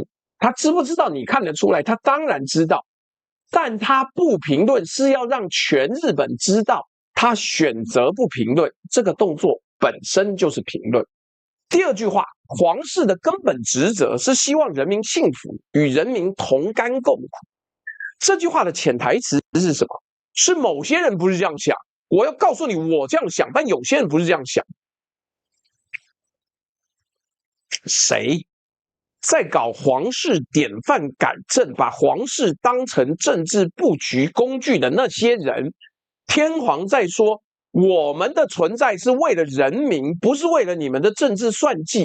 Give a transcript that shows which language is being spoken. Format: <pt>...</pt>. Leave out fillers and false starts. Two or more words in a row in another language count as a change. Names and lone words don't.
<zh>他知不知道你看得出來？他當然知道，但他不評論是要讓全日本知道他選擇不評論，這個動作本身就是評論。第二句話，皇室的根本職責是希望人民幸福，與人民同甘共苦。這句話的潛台詞是什麼？是某些人不是這樣想。我要告訴你，我這樣想，但有些人不是這樣想。誰在搞皇室典範改正，把皇室當成政治布局工具的那些人，天皇在說，我們的存在是為了人民，不是為了你們的政治算計。</zh>